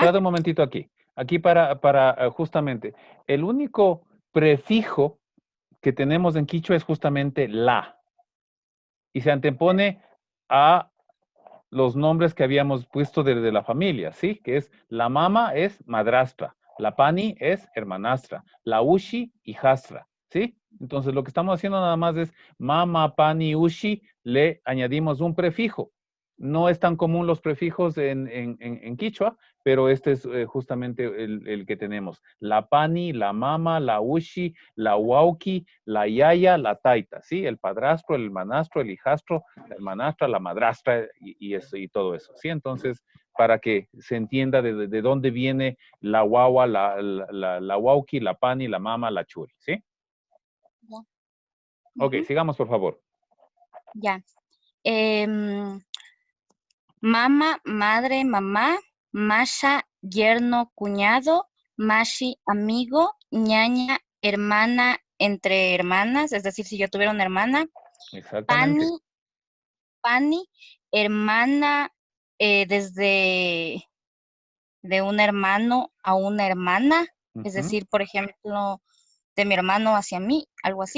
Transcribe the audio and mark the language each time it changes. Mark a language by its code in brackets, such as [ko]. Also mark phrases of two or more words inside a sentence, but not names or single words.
[es] Espera un momentito aquí. Aquí para justamente, el único prefijo que tenemos en quichua es justamente la. Y se antepone a los nombres que habíamos puesto de la familia, ¿sí? Que es, la mama es madrastra, la pani es hermanastra, la ushi, hijastra, ¿Sí? Entonces, lo que estamos haciendo nada más es [qu] mama, pani, ushi, [es] le añadimos un prefijo. No es tan común los prefijos en quichua, pero este es justamente el que tenemos. [qu] La pani, la mama, la ushi, la wauki, la yaya, la taita, ¿sí? [es] El padrastro, el manastro, el hijastro, la hermanastra, la madrastra y todo eso, ¿sí? Entonces, para que se entienda de dónde viene [qu] la guagua, la wauki, la pani, la mama, la churi, [es] ¿sí? Ok, sigamos, por favor. Ya. Mama, madre, mamá, masha, yerno, cuñado, mashi, amigo, ñaña, hermana, entre hermanas, es decir, si yo tuviera una hermana, Exactamente. pani, hermana, desde de un hermano a una hermana, es Ujú, decir, por ejemplo, de mi hermano hacia mí, algo así.